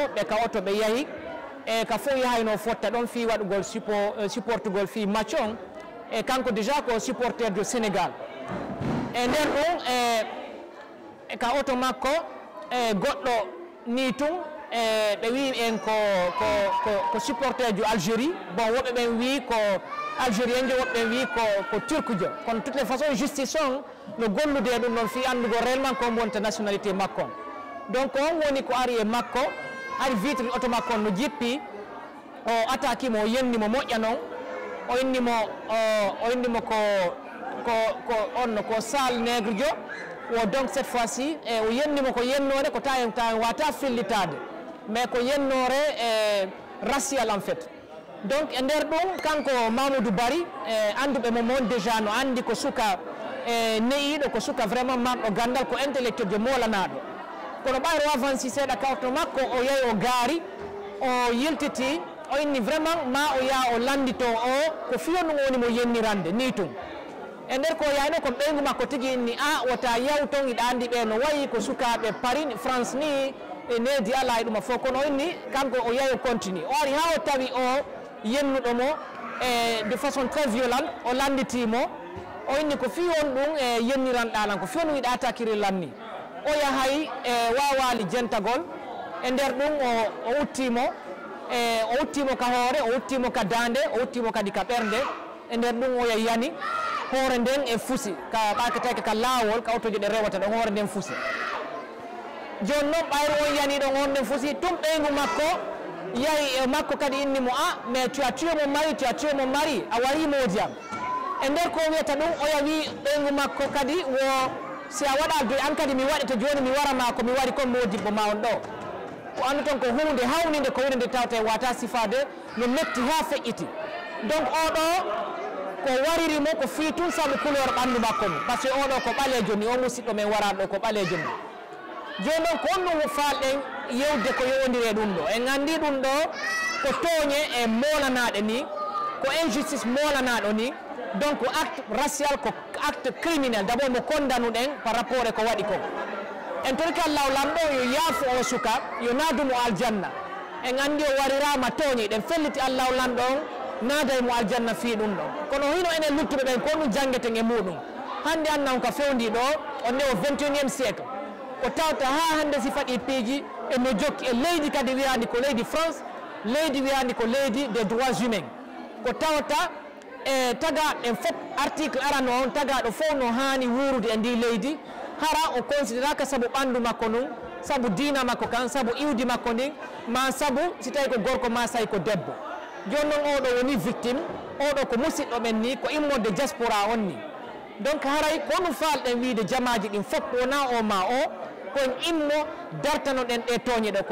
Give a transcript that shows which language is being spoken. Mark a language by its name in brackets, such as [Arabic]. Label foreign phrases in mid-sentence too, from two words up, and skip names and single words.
[Fula] ɓe ka oto ɓe yahi ka fof yahayno fotta ɗon fi waɗugol supportugol fi match on kanko déjà ko [French] supporter du Sénégal [Fula] e nder ɗum ka oto makko goɗɗo ni tun ɓe wi en ko [French] supporter du Algérie [Fula] bon woɓɓe ɓen wi ko algérien jo woɓɓe wi ko turc jo kono [French] toutes les façons [Fula] justice on no gollude ɗum ɗon fi andugo réellement ko wonta nationalité makko donc on woni ko ari e makko ari vitre oto makko on no jippi o attaque mo o yennimo moƴƴa noon o innimo ko sal nègre jo o donc [French] cette fois ci [Fula] o yennimo ko yennore ko tawen wata fillitade mais ko yennore [French] racial en fait donc [Fula] e nder ɗum kanko Mamoudou Bari anduɓe mo moon déjà no andi ko suka neyiɗo ko suka vraiment marɗo gandal ko intellectuel jo molanaɗo kono ɓayro avanci seeɗa kawto makko o yahi o gaari o yiltiti o inni vraiment ma o yaha o landito o ko fiyo ɗum woni mo yennirande ni tun e nder ko yayno ko ɓeygu makko tigi inni wota yaw ton iɗa andi ɓe no wayi ko sukaɓe Paris France ni e needi ala e ɗuma fof kono o inni kanko o yahi o continue o ari ha o tawi o yennuɗo mo [French] de façon très violente [Fula] o landitimo o inni ko fi on ɗum yenniranɗalan ko fi on wiɗa attaquerillan ni o yahay wawali jentagol e nder ɗum o uttimo ka hoore o uttimo ka dande o uttimo kadi ka ɓernde e nder ɗum o yani hoore nden e fusi ka ɓaketake ka laawol ka autoji ɗe rewata ɗon hoore nden fusi joni noon ɓayro on yani ɗon hoore nden fusi tum ɓeygu makko yahi e makko kadi inni mo [French] mais tu as tué mon mari [Fula] a wari moodiam e nder ko wiyata ɗum o yawi ɓeygu makko kadi wo si a waɗa doy an kadi mi waɗete joni mi warama ko mi wari kon modibbo ma on ɗo ko andu toon ko hunde hawnide ko wonide tawta e wata sifade no metti ha feƴƴiti donc oɗo ko waririmo ko fi tun saabu couleur ɓandu makko ni [French] par ce que [Fula] oɗo ko ɓalejo ni o musidɗo men waraɗo ko ɓalejo ni joni noon ko on ɗum falɗen yewde ko yowodiri ɗum ɗo en andi ɗum ɗo ko tooñe e molanaɗe ni ko injustice molanaɗo ni [French] donc acte racial [Fula] ko [French] acte criminel d' abord [Fula] mo kondanuɗen [French] par rapport [Fula] e ko waɗi ko en torki allahu lamɗo yo yaafo o suka yo naadumo aljanna en andi o warirama tooñi ɗen felliti allahu lamɗo on naaday mo aljanna fi ɗum ɗo kono hino enen luttuɓe ɓen ko ɗum jangueten e muɗum hande annan ka fewndi ɗo on nde o 21e siècle ko tawta ha hande si faɗi piiji eno jokki e leydi kadi wiyandi ko leydi France leydi wiyandi ko leydi [French] des droits humains [Fula] ko tawta e tagaɗen fof article arano on tagaɗo fof no hani wurude e ndi leydi hara o considéraka saabu ɓandu makko nun saabu diina makko kan saabu iwdi makko ndin ma saabu si tawi ko gorko ma sayi ko debbo joni noon oɗo woni victime oɗo ko musidɗo ɓen ni ko immode diaspora on ni donc haray ko ɗum falɗen wiide jamaji ɗin fof wona o ma o koen immo dartanoɗen ɗe tooñe ɗo